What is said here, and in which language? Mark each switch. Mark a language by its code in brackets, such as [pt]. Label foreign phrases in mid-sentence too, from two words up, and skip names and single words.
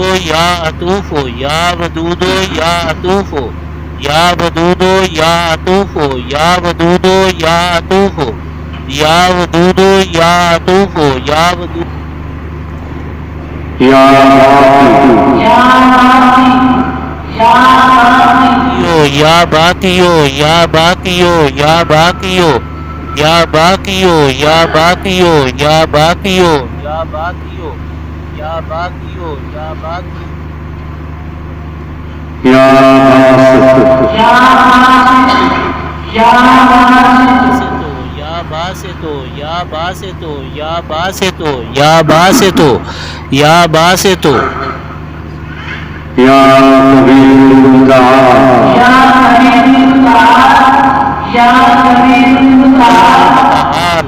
[ar] یا عطوف یا ودود یا عطوف یا ودود یا عطوف یا ودود یا عطوف یا ودود یا عطوف یا ودود یا باقی یا باقی یا باقی یا باقیو یا باقیو یا باقیو یا باقیو یا باقیو یا باقیو یا باقیو یا باقیو یا باسطو یا باسطو یا باسطو یا باسطو یا باسطو یا کبیر المتعال یا کریم المتعال یا کریم المتعال